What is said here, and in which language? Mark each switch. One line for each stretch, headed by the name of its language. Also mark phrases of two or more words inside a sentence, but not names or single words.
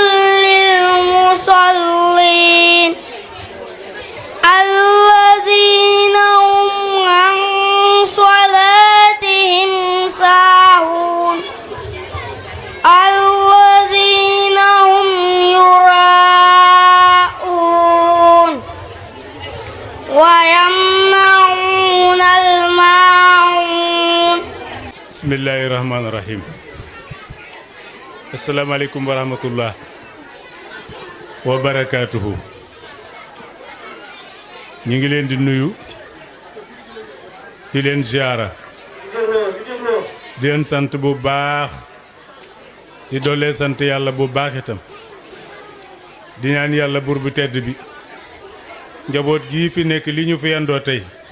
Arabic: للمصلين الذين هم عن صلاتهم ساهون الذين هم يراءون ويمنعون الماعون. بسم الله الرحمن الرحيم. السلام عليكم ورحمة الله وبركاته.
Wolof: ñu ngi leen di nuyu di leen ziara di leen sant bu baax di doole sant yàlla bu baax itam di ñaan yàlla buur bu tedd bi njaboot gii fi nekk li ñu fi yandoo tey